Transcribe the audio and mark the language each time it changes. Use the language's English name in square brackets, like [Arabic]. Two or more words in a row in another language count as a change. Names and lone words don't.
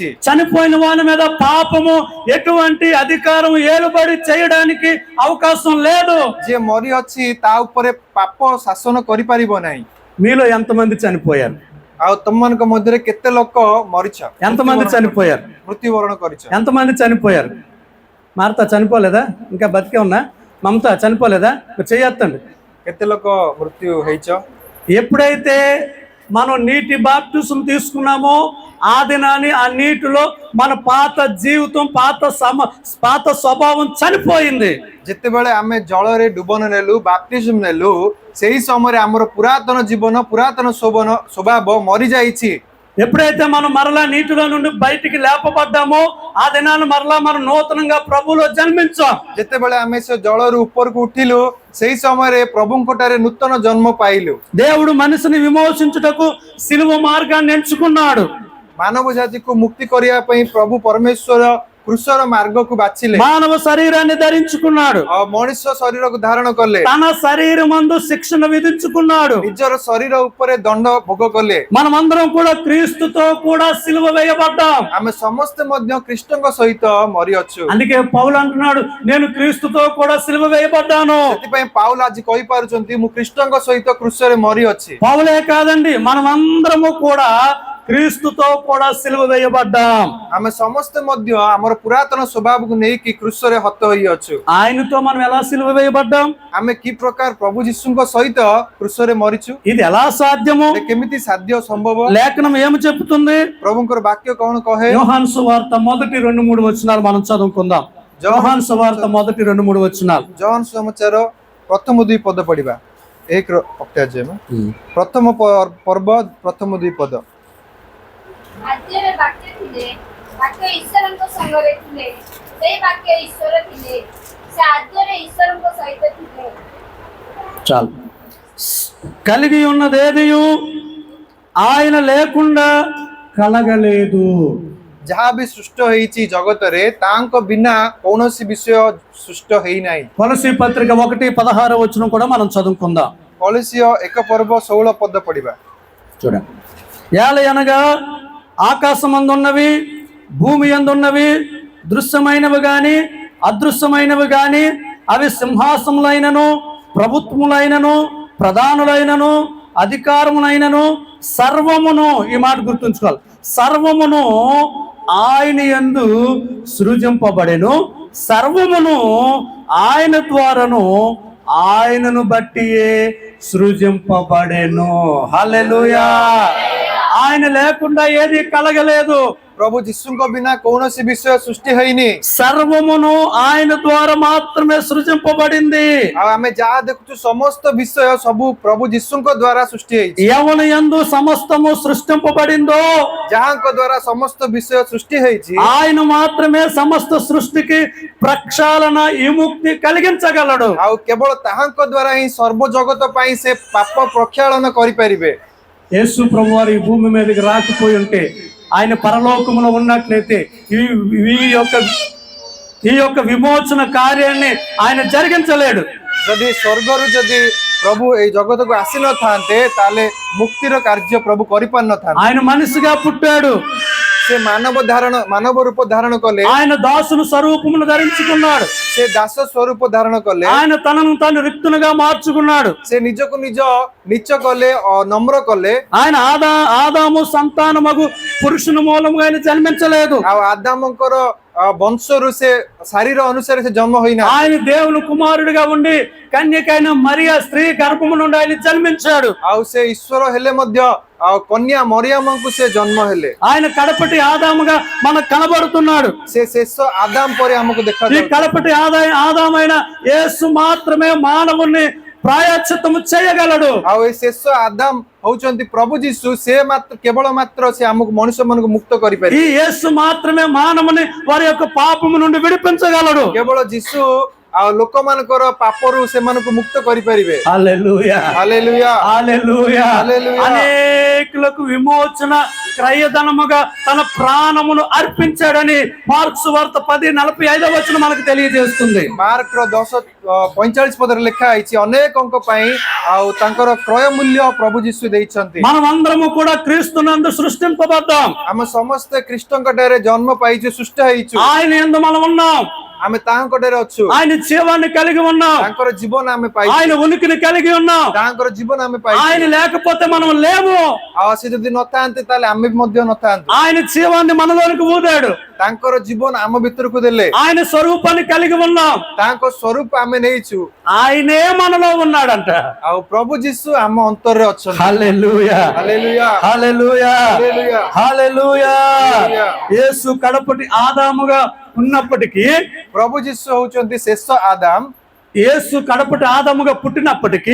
[Telugu] చనిపోయిన వాని మీద పాపము ఎటువంటి అధికారం ఏలుబడి చేయడానికి అవకాశం లేదు. [Odia] ଯିଏ ମରି ଅଛି ତା ଉପରେ ପାପ ଶାସନ କରିପାରିବ ନାହିଁ। [Telugu] మీలో ఎంతమంది చనిపోయారు? [Odia] ଆଉ ତମମାନଙ୍କ ମଧ୍ୟରେ କେତେ ଲୋକ ମରିଛ? [Telugu] ఎంతమంది చనిపోయారు? [Odia] మృత్యుବରଣ କରିଛ? [Telugu] ఎంతమంది చనిపోయారు? మార్తా చనిపోలేదా? ఇంకా బతికే ఉన్నా? మమత చనిపోలేదా? చెయ్యొద్దండి. [Odia] କେତେ ଲୋକ ମୃତ୍ୟు ହେଇଛ? [Telugu] ఎప్పుడైతే మనం నీటి బాప్టిజం తీసుకున్నామో ఆ దినాన్ని ఆ నీటిలో మన పాత జీవితం, పాత స్వభావం చనిపోయింది। [Odia] ଯେତେବେଳେ ଆମେ ଜଳରେ ଡୁବନ ନେଲୁ, ବାପ୍ତିଜମ ନେଲୁ, ସେହି ସମୟରେ ଆମର ପୁରାତନ ଜୀବନ, ପୁରାତନ ସ୍ୱଭାବ ମରିଯାଇଛି। [Telugu] ఎప్పుడైతే మనం మరలా నీటిలో నుండి బయటికి లేపబడ్డామో ఆ దినాన్ని మరలా మనం నూతనంగా ప్రభువులో జన్మించాం। [Odia] ଯେତେବେଳେ ଆମେ ସେ ଜଳରୁ ଉପରକୁ ଉଠିଲୁ ସେହି ସମୟରେ ପ୍ରଭୁଙ୍କଠାରେ ନୂତନ ଜନ୍ମ ପାଇଲୁ। [Telugu] దేవుడు మనిషిని విమోచించుటకు సిలువ మార్గాన్ని ఎంచుకున్నాడు। [Odia] ମାନବ ଜାତିକୁ ମୁକ୍ତି କରିବା ପାଇଁ ପ୍ରଭୁ ପରମେଶ୍ୱର କୃଷର ମାର୍ଗକୁ ବାଛିଲେ। [Telugu] మానవ శరీరాన్ని ధరించుకున్నాడు, [Odia] ମଣିଷ ଶରୀରକୁ ଧାରଣ କଲେ, [Telugu] తన శరీరమందు శిక్షణ విధించుకున్నాడు, [Odia] ନିଜର ଶରୀର ଉପରେ ଦଣ୍ଡ ଭୋଗ କଲେ। [Telugu] మనమందరం కూడా క్రీస్తుతో కూడా సిలువ వేయబడ్డాం। [Odia] ଆମେ ସମସ୍ତେ ମଧ୍ୟ ଖ୍ରୀଷ୍ଟଙ୍କ ସହିତ ମରିଅଛୁ। [Telugu] అందుకే పౌలు అంటున్నాడు, నేను క్రీస్తుతో కూడా సిలువ వేయబడ్డాను। [Odia] ସେଥିପାଇଁ ପାଉଲ ଆଜି କହିପାରୁଛନ୍ତି ମୁଁ ଖ୍ରୀଷ୍ଟଙ୍କ ସହିତ କୃଷରେ ମରିଅଛି। [Telugu] పౌలే కాదండి, మనమందరము కూడా క్రీస్తుతో కూడా సిలువ వేయబడ్డాం। [Odia] ଆମେ ସମସ୍ତେ ମଧ୍ୟ ଆମର ପୁରାତନ ସ୍ୱଭାବକୁ ନେଇକି କୃଷରେ ହତ ହୋଇଅଛୁ। [Telugu] ఆయనతో మనం ఎలా సిలువ వేయబడ్డాం? [Odia] ଆମେ କି ପ୍ରକାର ପ୍ରଭୁ ଯୀଶୁଙ୍କ ସହିତ କୃଷରେ ମରିଛୁ? [Telugu] ఇది ఎలా సాధ్యము? [Odia] କେମିତି ସାଧ୍ୟ ସମ୍ଭବ? [Telugu] లేఖనం ఏమి చెప్తుంది? [Odia] ପ୍ରଭୁଙ୍କର ବାକ୍ୟ କଣ କହେ? [Telugu] యోహాను సువార్త 1-2-3 వచనాలు మనం చదువుకుందాం। యోహాను సువార్త 1-2-3 వచనాలు। [Odia] ଜହନ ସମାଚାର ପ୍ରଥମ 2 ପଦ ପଢିବା। 1 ଅଧ୍ୟାୟ ପ୍ରଥମ ପର୍ବ ପ୍ରଥମ 2 ପଦ। ଆଦ୍ୟରେ ବାକ୍ୟ ଥିଲେ, ବାକ୍ୟ ଈଶ୍ୱରଙ୍କ ସଙ୍ଗରେ ଥିଲେ, ସେଇ ବାକ୍ୟ ଈଶ୍ୱର ଥିଲେ, ସେ ଆଦ୍ୟରେ ଈଶ୍ୱରଙ୍କ ସହିତ ଥିଲେ। [Telugu] చాలు। కలిగి ఉన్నదేదియు ఆయన లేకుండా కలగలేదు। [Odia] ଯାହା ବି ସୃଷ୍ଟ ହେଇଛି ଜଗତରେ ତାଙ୍କ ବିନା କୌଣସି ବିଷୟ ସୃଷ୍ଟ ହେଇନାହିଁ। [Telugu] కొలసీ పత్రిక 1:16 వచనం కూడా మనం చదువుకుందాం। [Odia] କଳସିୟ 1 ପର୍ବ 16 ପଦ ପଢିବା। [Telugu] చూడండి, ఏలయనగా ఆకాశమందున్నవి, భూమి యందున్నవి, దృశ్యమైనవి గాని అదృశ్యమైనవి గాని, అవి సింహాసములైనను, ప్రభుత్వములైనను, ప్రధానులైనను, అధికారములైనను, సర్వమును, ఈ మాట గుర్తుంచుకోవాలి, సర్వమును ఆయన యందు సృజింపబడెను, సర్వమును ఆయన ద్వారాను ఆయనను బట్టియే సృజింపబడెను. హల్లెలూయా. ఆయన లేకుండా ఏది కలగలేదు. [Odia] ପ୍ରଭୁ ଯୀଶୁଙ୍କ ବିନା କୌଣସି ବିଷୟ ସୃଷ୍ଟି ହେଇନି। [Telugu] సర్వమును ఆయన ద్వారా మాత్రమే సృజింపబడింది. [Odia] ଆଉ ଆମେ ଯାହା ଦେଖୁଛୁ ସମସ୍ତ ବିଷୟ ସବୁ ପ୍ରଭୁ ଯୀଶୁଙ୍କ ଦ୍ୱାରା ସୃଷ୍ଟି ହେଇଛି। [Telugu] ఎవని యందు సమస్తము సృష్టింపబడిందో [Odia] ଯାହାଙ୍କ ଦ୍ୱାରା ସମସ୍ତ ବିଷୟ ସୃଷ୍ଟି ହେଇଛି [Telugu] ఆయన మాత్రమే సమస్త సృష్టికి ప్రక్షాళన విముక్తి కలిగించగలడు. [Odia] ଆଉ କେବଳ ତାହାଙ୍କ ଦ୍ୱାରା ହିଁ ସର୍ବ ଜଗତ ପାଇଁ ସେ ପାପ ପ୍ରକ୍ଷାଳନ କରିପାରିବେ। [Telugu] యేసు ప్రభు వారు ఈ భూమి మీదకి రాకపోయి ఉంటే, ఆయన పరలోకములో ఉన్నట్లయితే ఈ యొక్క విమోచన కార్యాన్ని ఆయన జరిగించలేడు. [Odia] ଯଦି ସ୍ୱର୍ଗରୁ ଯଦି ପ୍ରଭୁ ଏଇ ଜଗତକୁ ଆସିନଥାନ୍ତେ ତାହେଲେ ମୁକ୍ତିର କାର୍ଯ୍ୟ ପ୍ରଭୁ କରିପାରିନଥାନ୍ତେ। [Telugu] ఆయన మనిషిగా పుట్టాడు, [Odia] ସେ ମାନବ ରୂପ ଧାରଣ କଲେ, [Telugu] ఆయన దాసుని స్వరూపమును ధరించుకున్నాడు, [Odia] ସେ ଦାସ ସ୍ୱରୂପ ଧାରଣ କଲେ, [Telugu] ఆయన తనను తాను రిక్తునిగా మార్చుకున్నాడు, [Odia] ସେ ନିଜକୁ ନିଜ ନୀଚ କଲେ, ନମ୍ର କଲେ। [Telugu] ఆయన ఆదాము సంతానమగు పురుషుని మూలముగా ఆయన జన్మించలేదు. [Odia] ଆଉ ଆଦାମଙ୍କର ବଂଶରୁ ସେ ଶରୀର ଅନୁସାରେ ସେ ଜନ୍ମ ହୋଇନା। [Telugu] ఆయన దేవుని కుమారుడిగా ఉండి కన్యకైన మరియా స్త్రీ గర్భము నుండి ఆయన జన్మించాడు। [Odia] ଆଉ ସେ ଈଶ୍ୱର ହେଲେ ମଧ୍ୟ କନ୍ୟା ମରିୟମଙ୍କୁ ସେ ଜନ୍ମ ହେଲେ। [Telugu] ఆయన కడపటి ఆదాముగా మనకు కనబడుతున్నాడు। [Odia] ସେ ଶେଷ ଆଦାମ ପରେ ଆମକୁ ఈ ଦେଖାଯାଉଛି। [Telugu] కడపటి ఆదామైన యేసు మాత్రమే మానవుని ప్రాయశ్చిత్తము చేయగలడు। [Odia] ଆଉ ଏ ଶେଷ ଆଦାମ ହଉଛନ୍ତି ପ୍ରଭୁ ଯୀଶୁ। ସେ କେବଳ ମାତ୍ର ସେ ଆମକୁ ମଣିଷ ମାନଙ୍କୁ ମୁକ୍ତ ఈ କରିପାରିବେ। [Telugu] యేసు మాత్రమే మానవుని వారి యొక్క పాపము నుండి విడిపించగలడు। [Odia] କେବଳ ଯୀଶୁ ଆଉ ଲୋକମାନଙ୍କର ପାପରୁ ସେମାନଙ୍କୁ ମୁକ୍ତ କରିପାରିବେ। [Telugu] హల్లెలూయా, [Odia] ହାଲେଲୁୟା, [Telugu] హల్లెలూయా, హల్లెలూయా। అనేకులకు విమోచన క్రయధనముగా తన ప్రాణమును అర్పించాడని మార్కు సువార్త 10:45 మనకు తెలియజేస్తుంది। [Odia] ମାର୍କର 10:45 ପଦରେ ଲେଖା ହେଇଛି, ଅନେକଙ୍କ ପାଇଁ ଆଉ ତାଙ୍କର କ୍ରୟ ମୂଲ୍ୟ ପ୍ରଭୁ ଯୀଶୁ ଦେଇଛନ୍ତି। [Telugu] మనమందరము కూడా క్రీస్తునందు సృష్టింపబడ్డాం। [Odia] ଆମେ ସମସ୍ତେ ଖ୍ରୀଷ୍ଟଙ୍କ ଠାରେ ଜନ୍ମ ପାଇଛୁ, ସୃଷ୍ଟି ହେଇଛୁ। [Telugu] ఆయన యందు మనం ఉన్నాం। [Odia] ଆମେ ତାହାଙ୍କ ଠାରେ ଅଛୁ। [Telugu] ఆయన జీవాన్ని కలిగి ఉన్నాం। [Odia] ତାଙ୍କର ଜୀବନ ଆମେ ପାଇଛୁ। [Telugu] ఆయన ఉనికిని కలిగి ఉన్నాం। [Odia] ତାଙ୍କର ଜୀବନ ଆମେ ପାଇଛୁ। [Telugu] ఆయన లేకపోతే మనం లేము। [Odia] ଆଉ ସେ ଯଦି ନଥାନ୍ତେ ତାହେଲେ ଆମେ ବି ମଧ୍ୟ ନଥାନ୍ତୁ। [Telugu] ఆయన జీవాన్ని మనలోనికి ఊదాడు। [Odia] ତାଙ୍କର ଜୀବନ ଆମ ଭିତରକୁ ଦେଲେ। [Telugu] ఆయన స్వరూపాన్ని కలిగి ఉన్నాం। [Odia] ତାଙ୍କ ସ୍ୱରୂପ ଆମେ ନେଇଛୁ। [Telugu] ఆయనే మనలో ఉన్నాడంట। [Odia] ଆଉ ପ୍ରଭୁ ଯୀଶୁ ଆମ ଅନ୍ତରରେ ଅଛନ୍ତି। [Telugu] హల్లెలూయా, [Odia] ହାଲେଲୁୟା, [Telugu] హల్లెలూయా, [Odia] ହାଲେଲୁୟା, [Telugu] హల్లెలూయా। హల్లెలూయా। యేసు కడపటి ఆదాముగా ఉన్నప్పటికీ, [Odia] ପ୍ରଭୁ ଯୀଶୁ ହଉଛନ୍ତି ଶେଷ ଆଦାମ। [Telugu] యేసు కడపటి ఆదాముగా పుట్టినప్పటికీ,